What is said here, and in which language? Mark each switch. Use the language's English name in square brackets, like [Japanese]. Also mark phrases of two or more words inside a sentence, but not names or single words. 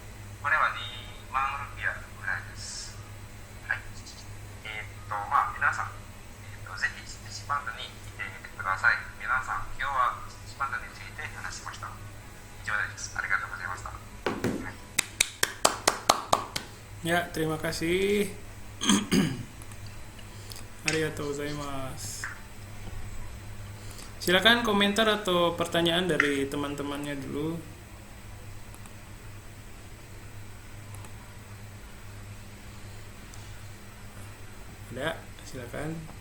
[Japanese] これは2万ルピアぐらいです。はい。皆さん、ぜひスティッチバンドに来てみてください。皆さん、今日はスティッチバンドについて話しました。以上です。ありがとうございました。はい、 [Indonesian] Ya, terima kasih. [Japanese] ありがとうございます. [Indonesian] Silakan komentar atau pertanyaan dari teman-temannya dulu. Ada, silakan.